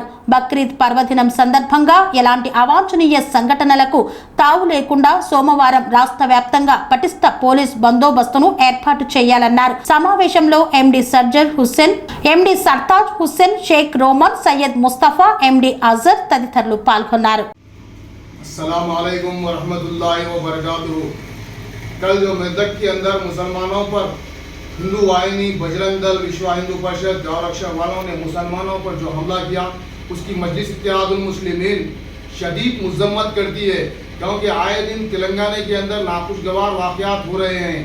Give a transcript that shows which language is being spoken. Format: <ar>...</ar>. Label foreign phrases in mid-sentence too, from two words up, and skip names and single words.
<te>బక్రీద్ పర్వదినం సందర్భంగా ఎలాంటి అవాంఛనీయ సంఘటనలకు తావు లేకుండా సోమవారం రాష్ట్ర వ్యాప్తంగా పటిష్ట పోలీస్ బందోబస్తును ఏర్పాటు చేయాలన్నారు. సమావేశంలో ఎండి సర్జర్ హుస్సేన్, ఎండి సర్తాజ్ హుస్సేన్, షేక్ రోమన్, సయ్యద్ ముస్తఫా, ఎండి అజర్ తదితరులు పాల్గొన్నారు.</te> <ar>السلام عليكم ورحمة الله وبركاته.</ar> <ur>کل جو میدک کے اندر مسلمانوں پر ہندو واہنی، بجرنگ دل، وشو ہندو پریشد، گؤرکشک والوں نے مسلمانوں پر جو حملہ کیا اس کی مجلس اتحاد المسلمین شدید مذمت کرتی ہے، کیونکہ آئے دن تلنگانہ کے اندر ناخوشگوار واقعات ہو رہے ہیں.</ur>